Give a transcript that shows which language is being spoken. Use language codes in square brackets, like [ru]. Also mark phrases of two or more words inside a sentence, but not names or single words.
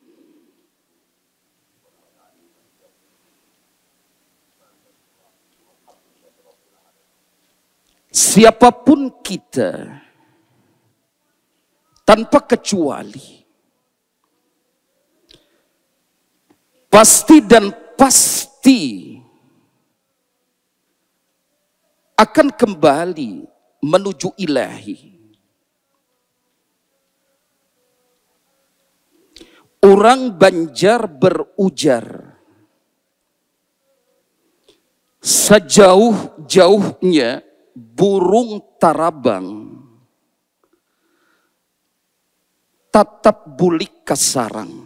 [id] Siapapun kita tanpa kecuali pasti dan pasti akan kembali menuju ilahi. Orang Banjar berujar, [bjn] sejauh-jauhnya burung tarabang tatap bulik ke sarang.